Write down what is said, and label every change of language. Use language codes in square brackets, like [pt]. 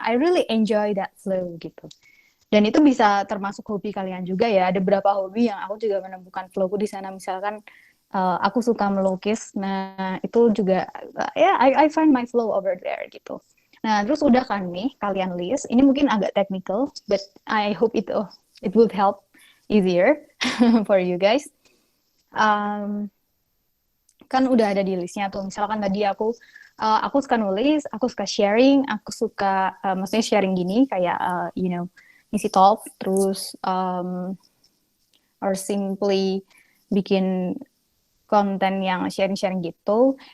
[en] I really enjoy that flow gitu. [id] Dan itu bisa termasuk hobi kalian juga ya. Ada beberapa hobi yang aku juga menemukan flowku di sana. Misalkan aku suka melukis. Nah, itu juga [en] I find my flow over there gitu. [id] Nah, terus udah kan nih kalian list. Ini mungkin agak [en] technical, but I hope it would help easier for you guys. [id] kan udah ada di listnya tuh. Misalkan tadi aku suka nulis, aku suka sharing, aku suka maksudnya sharing gini kayak isi talk, terus [en] or simply [id] bikin konten yang sharing-sharing gitu.